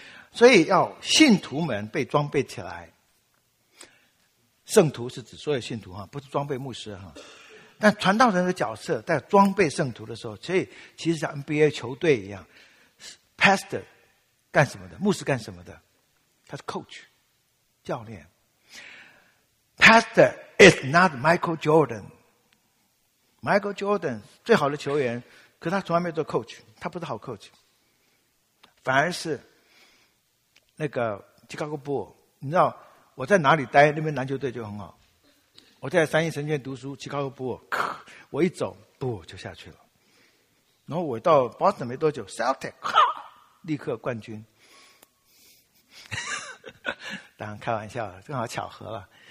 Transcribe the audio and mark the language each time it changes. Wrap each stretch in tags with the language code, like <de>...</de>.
<zh>所以要信徒们被装备起来，圣徒是指所有信徒哈，不是装备牧师哈。但传道人的角色在装备圣徒的时候，所以其实像 NBA 球队一样 ，</zh> <en>Pastor</en> <zh>干什么的？牧师干什么的？他是</zh> <en>coach</en> <zh>教练。</zh> <en>Pastor is not</en> <zh>Michael Jordan， Michael Jordan 最好的球员，可他从来没做</zh> <en>coach，</en> <zh>他不是好 coach， 反而是那个 Chicago Bull。你知道我在哪里待，那边篮球队就很好，我在三一神学院读书， Chicago Bull 我一走 Bull 就下去了，然后我到 Boston 没多久 Celtic 立刻冠军当然开玩笑了，正好巧合了。</zh>